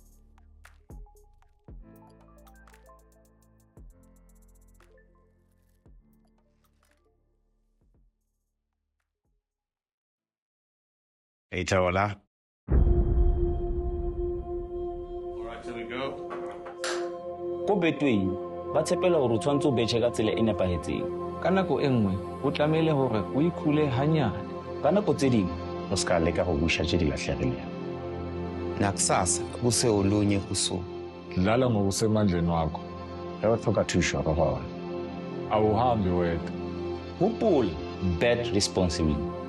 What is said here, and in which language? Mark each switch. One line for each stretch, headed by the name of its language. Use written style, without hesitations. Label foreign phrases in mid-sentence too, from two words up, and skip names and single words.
English: Hey, Tawala. All right, here we go.
Southern Sotho: Ko betweng ba tshepela hore o tshwantse o betjhe ka tsela e nepahetseng. Ka nako e nngwe o tlamehile hore o ikhule hanyane.
Tswana: Ka nako tse ding o ska leka go busha tse di lahlegeleng.
Zulu: Nakusasa kuse olunye kusuku. Dlala ngokusemandleni wakho.
Northern Sotho: Ge o tlhoka thuso ka gona.
Zulu: Awuhambi wedwa.
English: Hopola, bet responsibly.